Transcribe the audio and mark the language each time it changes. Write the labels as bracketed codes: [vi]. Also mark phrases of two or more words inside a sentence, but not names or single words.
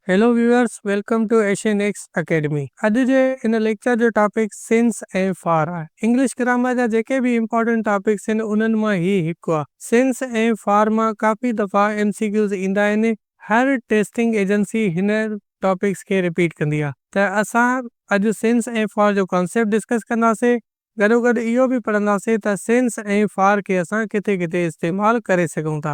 [en] Hello viewers, welcome to Asian X Academy. [sd] अॼु जे इन लेक्चर जो टॉपिक सिंस ऐं फार आहे। [en] English grammar [sd] जा जेके भी [en] important topics [sd] आहिनि उन्हनि मां ही हिकु आहे। सिंस ऐं फार मां काफ़ी दफ़ा MCQs ईंदा आहिनि। हर [en] testing agency [sd] हिन टॉपिक्स खे रिपीट कंदी आहे। त असां अॼु सिंस ऐं फार जो [en] concept discuss [sd] कंदासीं। गॾोगॾु इहो बि पढ़ंदासीं त सिंस ऐं फार खे असां किथे किथे इस्तेमालु करे सघूं था।